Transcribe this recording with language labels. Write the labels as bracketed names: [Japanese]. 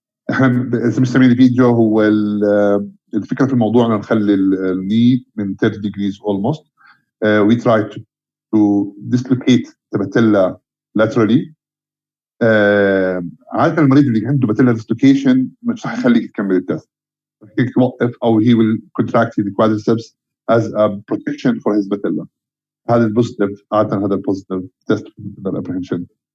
[Arabic] احنا بنسميه الفيديو هو الفكره في الموضوع ان نخلي الني من 30 degrees almost. [English] We try to dislocate the patella laterally. [Arabic] عاده المريض اللي عنده patella dislocation مش راح يخليك تكمل التست. هيك توقف او [English] he will contract the quadriceps as a protection for his patella. هذا البوزيتيف عاده هذا البوزيتيف test for patella apprehension.